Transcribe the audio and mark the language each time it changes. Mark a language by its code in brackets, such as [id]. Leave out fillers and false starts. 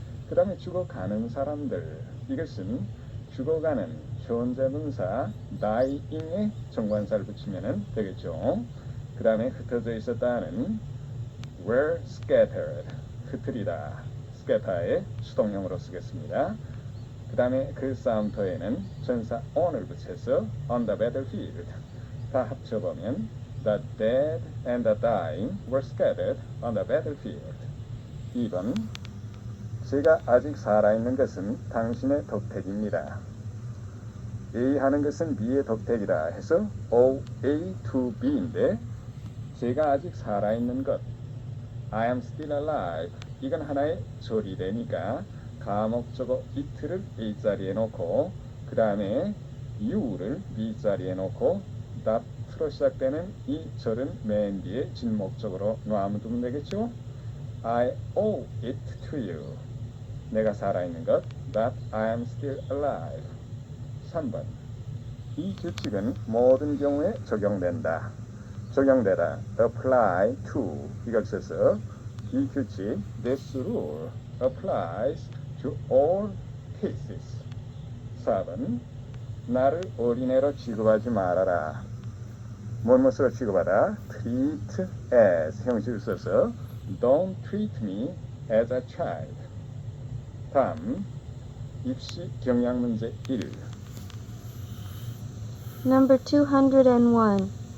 [ko] 그 다음에 죽어가는 사람들, 이것은 죽어가는 현재분사 dying에 정관사를 붙이면 되겠죠. 그 다음에 흩어져 있었다는 were scattered, 흩트리다, scatter의 수동형으로 쓰겠습니다. 그 다음에 그 싸움터에는 전사 on을 붙여서 on the battlefield, 다 합쳐보면 [en] the dead and the dying were scattered on the battlefield. [ko] 2번, 제가 아직 살아있는 것은 당신의 덕택입니다. A 하는 것은 B의 덕택이다 해서 O, A to B인데 제가 아직 살아있는 것, [en] I am still alive, [ko] 이건 하나의 조리되니까 가목적어 it를 A 자리에 놓고 그 다음에 you를 B 자리에 놓고 that로 시작되는 이 절은 맨 뒤에 진목적으로 놔두면 되겠죠. [en] I owe it to you, [ko] 내가 살아있는 것, [en] that I am still alive. [ko] 3번, 이 규칙은 모든 경우에 적용된다. 적용되다, apply to, 이걸 써서 이 규칙, [en] this rule applies to all cases. [ko] 4번, 나를 어린애로 취급하지 말아라. 무엇으로 취급하다, treat as 형식을 써서 [en] don't treat me as a child. [ko] 다음, 입시 경향 문제 1. [en] Number 201.